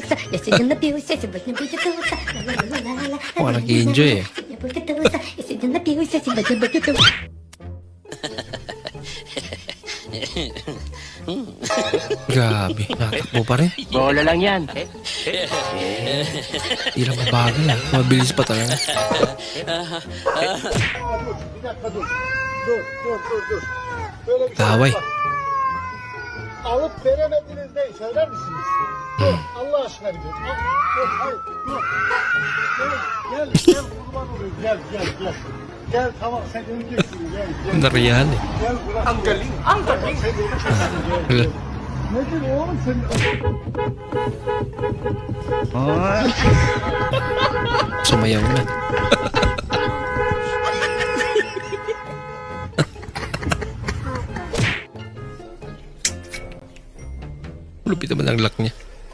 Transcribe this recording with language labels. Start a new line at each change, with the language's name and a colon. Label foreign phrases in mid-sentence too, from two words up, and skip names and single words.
Filipino: Mukhang nag-i-enjoy eh. Grabe, natakbo pa rin. Bola lang yan. Di lang mabagal ah. Mabilis pa talaga. Taway.
Turkish: Alıp veremediniz ne söyler misiniz? Allah aşkına bir gel. Hayır, dur. Gel kurban olayım. Gel. Gel tamam sen öleceksin gel.
Filipino: Nariyahan eh.
Turkish: Gel bırak.
Filipino: Ang galing.
Turkish: Sen öleceksin gel. Nedir oğlum sen?
Filipino: Sumayaw na. Lupit naman ang lock niya.